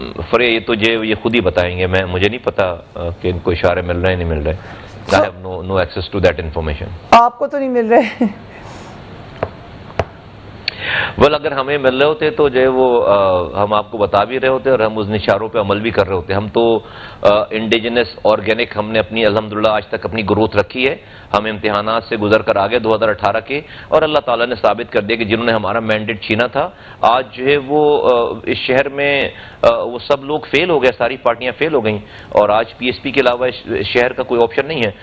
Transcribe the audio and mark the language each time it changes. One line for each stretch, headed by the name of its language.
Urdu: فرے یہ تو یہ خود ہی بتائیں گے، مجھے نہیں پتا کہ ان کو اشارے مل رہے ہیں نہیں مل رہے.
English: I have no access to that information.
Urdu: آپ کو تو نہیں مل رہے؟ اگر ہمیں مل رہے ہوتے تو جو ہے وہ ہم آپ کو بتا بھی رہے ہوتے اور ہم اس اشاروں پہ عمل بھی کر رہے ہوتے. ہم تو انڈیجنس آرگینک ہم نے اپنی الحمدللہ آج تک اپنی گروتھ رکھی ہے. ہم امتحانات سے گزر کر آگے 2018 کے، اور اللہ تعالیٰ نے ثابت کر دیا کہ جنہوں نے ہمارا مینڈیٹ چھینا تھا آج جو ہے وہ اس شہر میں وہ سب لوگ فیل ہو گئے، ساری پارٹیاں فیل ہو گئیں، اور آج PSP کے علاوہ شہر کا کوئی آپشن نہیں ہے.